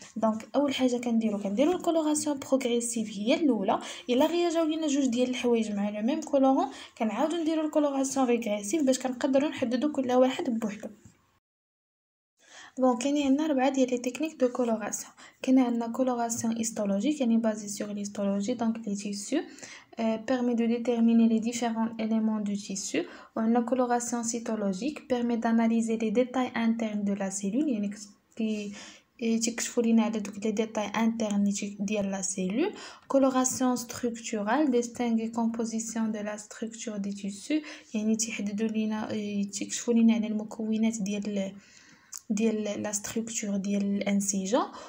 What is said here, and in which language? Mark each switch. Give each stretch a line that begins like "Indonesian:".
Arabic: دونك اول حاجه كنديروا الكولوراسيون بروغريسيف هي الاولى. الا غياجاو لينا جوج ديال الحوايج مع لو ميم كولورون كنعاودوا نديروا الكولوراسيون ريغريسيف باش كنقدروا نحددوا كل واحد بوحدو. Bon, كاين عندنا 4 ديال لي تكنيك دو كولوراسيون. كاين عندنا كولوراسيون هيستولوجيك يعني بازي
French: sur l'histologie donc les tissus permet de déterminer les différents éléments du tissu.
Arabic: وعندنا
French: coloration cytologique permet d'analyser les détails internes de la cellule
Arabic: يعني تكشفوا لينا على دوك لي ديتاي انترن ديال لا سيلول.
French: coloration structurale distingue composition de la structure des tissus
Arabic: يعني تيحددوا لينا تكشفوا لينا على المكونات ديال لا ستركتور ديال الانسجه.